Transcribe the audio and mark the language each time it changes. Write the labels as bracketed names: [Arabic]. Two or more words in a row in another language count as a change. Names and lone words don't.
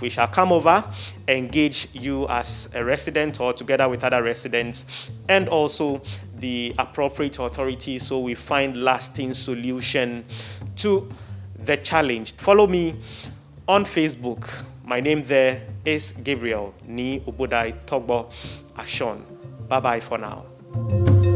[English] We shall come over, engage you as a resident or together with other residents, and also the appropriate authorities, so we find lasting solution to the challenge. Follow me on Facebook. My name there is Gabriel Ni Obodai Togbo Ashon. Bye-bye for now.